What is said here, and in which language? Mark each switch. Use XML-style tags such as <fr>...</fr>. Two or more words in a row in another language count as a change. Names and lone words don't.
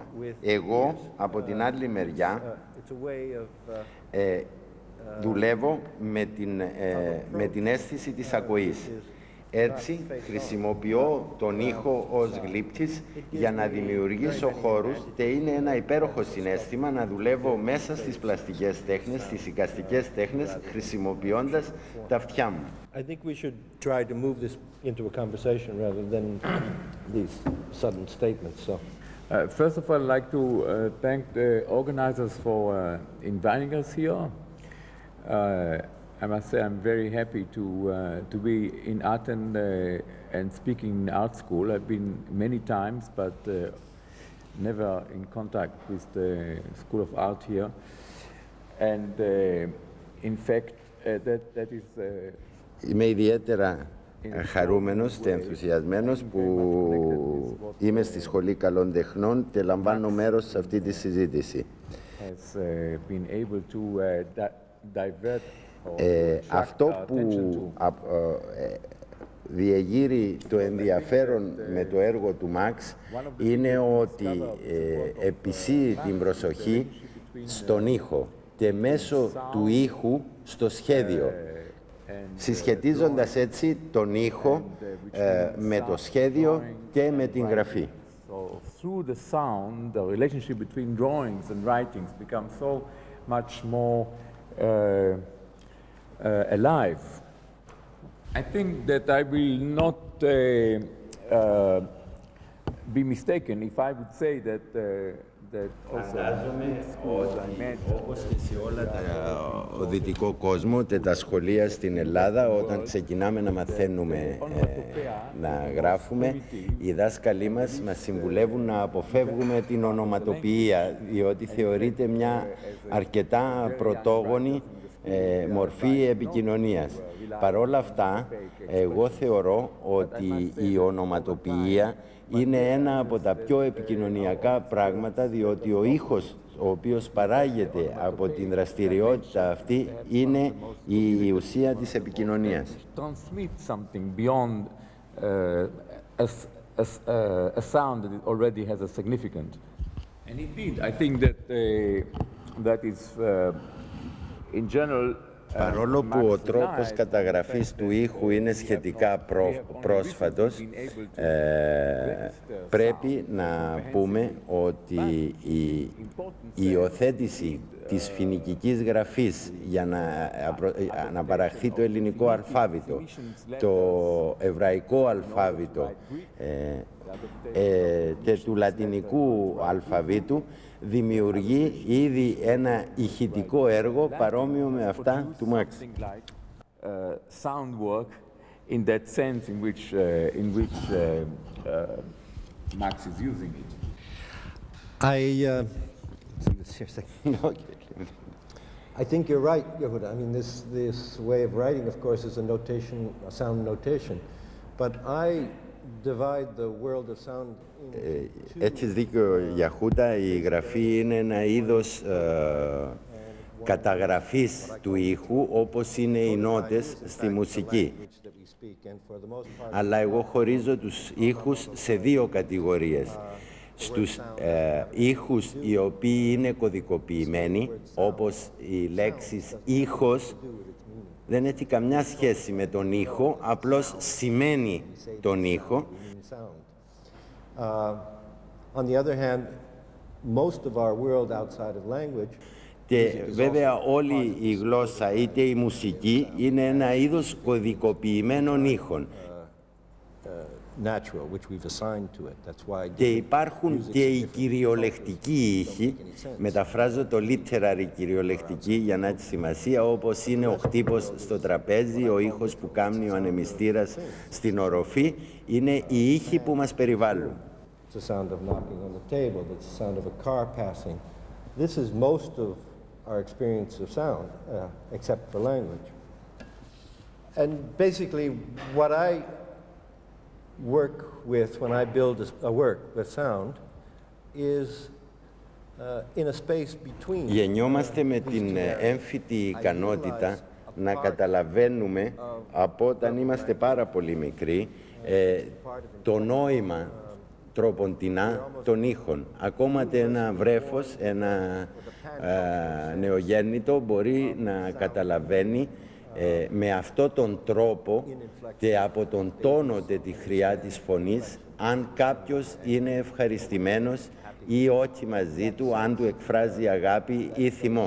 <el>Εγώ, από την άλλη μεριά, δουλεύω με την αίσθηση της ακοής. Έτσι, χρησιμοποιώ τον ήχο ως γλύπτης για να δημιουργήσω χώρους και είναι ένα υπέροχο συναίσθημα να δουλεύω μέσα στις πλαστικές τέχνες, στις εικαστικές τέχνες, χρησιμοποιώντας τα αυτιά μου.</el> <en>I think we should try to move this into a conversation rather than these sudden statements. So, first of all, I'd like to thank the organizers for inviting us here. I must say I'm very happy to be in Athens and speaking in art school. I've been many times, but never in contact with the School of Art here. And in fact, that is...</en> <el>Είμαι ιδιαίτερα χαρούμενος και ενθουσιασμένος που είμαι στη Σχολή Καλών Τεχνών και λαμβάνω μέρος σε αυτή τη συζήτηση. Αυτό που διεγείρει το ενδιαφέρον με το έργο του Μαξ είναι ότι επισύει την προσοχή στον ήχο και μέσω του ήχου στο σχέδιο, συσχετίζοντας έτσι τον ήχο με το σχέδιο και με την γραφή.</el> <en>Through the sound, the relationship between drawings and writings becomes so much more alive. I think that I will not be mistaken if I would say that</en> <el>Φαντάζομαι ότι όπως και σε όλα ο δυτικό κόσμο και τα σχολεία στην Ελλάδα, όταν ξεκινάμε να μαθαίνουμε να γράφουμε, οι δάσκαλοι μας συμβουλεύουν να αποφεύγουμε την ονοματοποιία, διότι θεωρείται μια αρκετά πρωτόγονη μορφή επικοινωνίας. Παρ' όλα αυτά, εγώ θεωρώ ότι η ονοματοποιία είναι ένα από τα πιο επικοινωνιακά πράγματα, διότι ο ήχος ο οποίος παράγεται από την δραστηριότητα αυτή είναι η ουσία της επικοινωνίας.</el> <en>Transmit something beyond a sound that already has a significance. And indeed, I think that is in general.</en> <el>Παρόλο που ο τρόπος καταγραφής του ήχου είναι σχετικά πρόσφατος, πρέπει να πούμε ότι η υιοθέτηση της φοινικικής γραφής για να παραχθεί το ελληνικό αλφάβητο, το εβραϊκό αλφάβητο και του λατινικού αλφαβήτου δημιουργεί ήδη ένα ηχητικό έργο παρόμοιο με αυτά του Μαξ.</el> <en>Sound work in that sense in which Max is using it. I think you're right, Yehuda. I mean, this way of writing, of course, is a notation, a sound notation. But I divide the world of sound.</en> <el>Έχεις δίκιο, Γιαχούτα, η γραφή είναι ένα είδος καταγραφής του ήχου, όπως είναι οι νότες στη μουσική. Αλλά εγώ χωρίζω τους ήχους σε δύο κατηγορίες. Στους ήχους οι οποίοι είναι κωδικοποιημένοι, όπως οι λέξεις ήχος, δεν έχει καμιά σχέση με τον ήχο, απλώς σημαίνει τον ήχο.</el> <en>On the other hand, most of our world outside of language.</en> <el>Και βέβαια όλη η γλώσσα, είτε η μουσική, είναι ένα είδος κωδικοποιημένων ήχων.</el> <en>natural, which we've assigned to it. That's why.</en> <el>Και υπάρχουν και οι κυριολεκτικοί ήχοι, μεταφράζω το literary κυριολεκτική για να έχει σημασία, όπως είναι ο χτύπος στο τραπέζι, ο ήχος που κάνει ο ανεμιστήρας στην οροφή, είναι οι ήχοι που μας περιβάλλουν.</el> <en>It's the sound of knocking on the table, it's the sound of a car passing. This is most of our experience of sound, except for language. And basically, what I work with when I build a work with sound is in a space between.</en> <el>Γεννιόμαστε με την έμφυτη ικανότητα να καταλαβαίνουμε από όταν είμαστε πάρα πολύ μικροί το νόημα τροποντινά των ήχων. Ακόμα και ένα βρέφος, ένα νεογέννητο μπορεί να καταλαβαίνει με αυτόν τον τρόπο και από τον τόνο και τη χρειά της φωνής αν κάποιος είναι ευχαριστημένος ή όχι μαζί του, αν του εκφράζει αγάπη ή θυμό.</el>